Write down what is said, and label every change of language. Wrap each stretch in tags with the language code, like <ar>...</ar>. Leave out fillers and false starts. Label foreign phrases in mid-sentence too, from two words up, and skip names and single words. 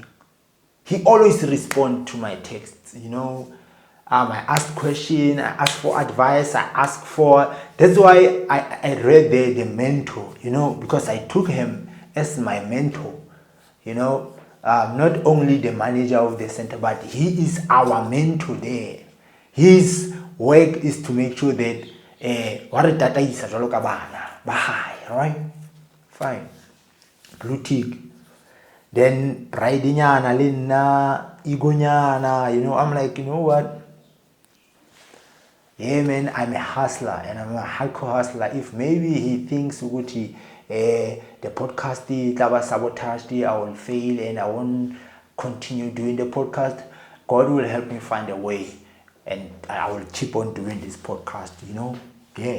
<en>He always responds to my texts, I ask questions, I ask for advice, that's why I read the mentor, because I took him as my mentor, not only the manager of the center, but he is our mentor there. His work is to make sure that right? Fine. Blue tick. Then pride</en> <st>nyana lena,</st> <en>ego nyana, I'm like, you know what? Yeah, man, I'm a hustler and I'm a hardcore hustler. If maybe he thinks the podcast sabotaged, I will fail and I won't continue doing the podcast, God will help me find a way and I will keep on doing this podcast, Yeah.</en>